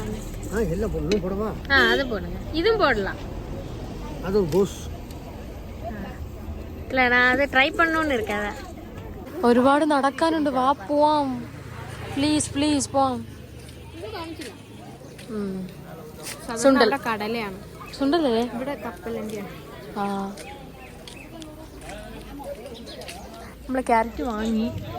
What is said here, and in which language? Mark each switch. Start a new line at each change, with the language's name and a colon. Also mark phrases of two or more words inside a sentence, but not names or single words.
Tamil: எல்லாம் போடணும் போடவா? அது போடுங்க. இதுவும் போடலாம். அது கோஸ்
Malayalam: ഇല്ല ഞാൻ അത് ട്രൈ
Tamil: பண்ணணும்னு இருக்கேன்.
Malayalam: ഒരുപാട് നടക്കാനുണ്ട്. വാ പോവാം.
English: please please
Malayalam: പോവാം. സുണ്ടൽ കടലയാണ്. സുണ്ടലേ? ഇവിടെ കപ്പലണ്ടിയാണ്. ആ നമ്മള് ക്യാരറ്റ് വാങ്ങി.